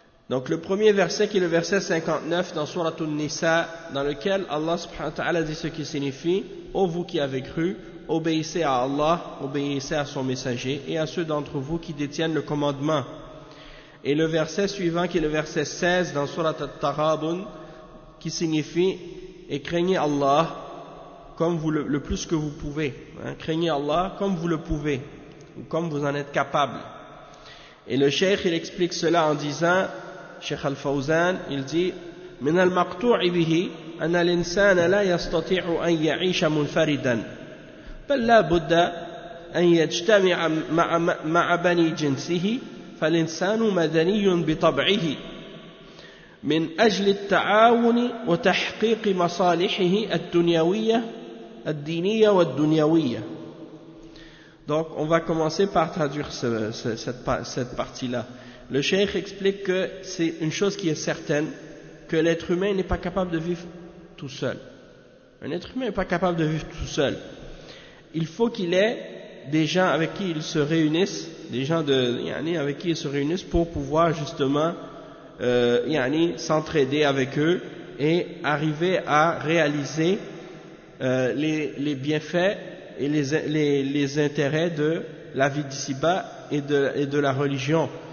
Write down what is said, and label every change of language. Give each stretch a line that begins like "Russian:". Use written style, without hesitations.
French: Donc le premier verset, qui est le verset 59 dans sourate An-Nisa, dans lequel Allah subhanahu wa ta'ala dit ce qui signifie: ô vous qui avez cru, obéissez à Allah, obéissez à son messager et à ceux d'entre vous qui détiennent le commandement. Et le verset suivant, qui est le verset 16 dans sourate At-Taghabun, qui signifie: et craignez Allah comme vous le plus que vous pouvez, craignez Allah comme vous le pouvez ou comme vous en êtes capable. Et le Cheikh, il explique cela en disant, Cheikh Al-Fawzan, il dit:
Arabic: من المقطوع به أن الإنسان لا يستطيع أن يعيش منفردا بل لا بد أن يجتمع مع بني جنسه فالإنسان مدني بطبعه من أجل التعاون وتحقيق مصالحه الدنيوية الدينية والدنيوية.
French: Donc on va commencer par traduire cette partie-là. Le Cheikh explique que c'est une chose qui est certaine, que l'être humain n'est pas capable de vivre tout seul. Un être humain n'est pas capable de vivre tout seul. Il faut qu'il ait des gens avec qui il se réunisse, des gens de yani avec qui il se réunisse pour pouvoir justement yani s'entraider avec eux et arriver à réaliser les bienfaits et les intérêts de la vie d'ici-bas et de la religion.